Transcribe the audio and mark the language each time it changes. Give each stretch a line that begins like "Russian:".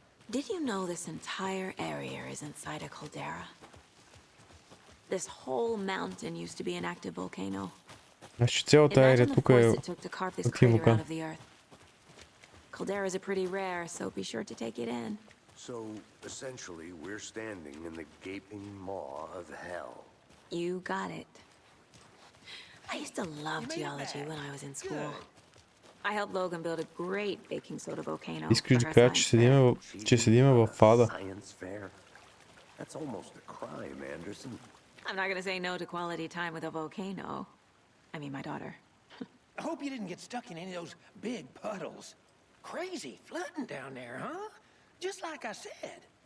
English: Did you know this entire area is inside a caldera? This whole mountain used to be an active volcano.
Bulgarian: Значи цялата ерия тук е активен вулкан.
English: Calderas are pretty rare, so be sure to take it in. So, essentially, we're standing in the gaping maw of hell. You got it. I used to love geology when I was in school. I helped Logan build a great baking soda volcano.
Bulgarian: Искаш да кажа, че седиме в ада.
English: That's almost a crime, Anderson. I'm not gonna say no to quality time with a volcano. I mean, my daughter. I hope you didn't get stuck in any of those big puddles. Crazy flooding down there, huh? Just like I said.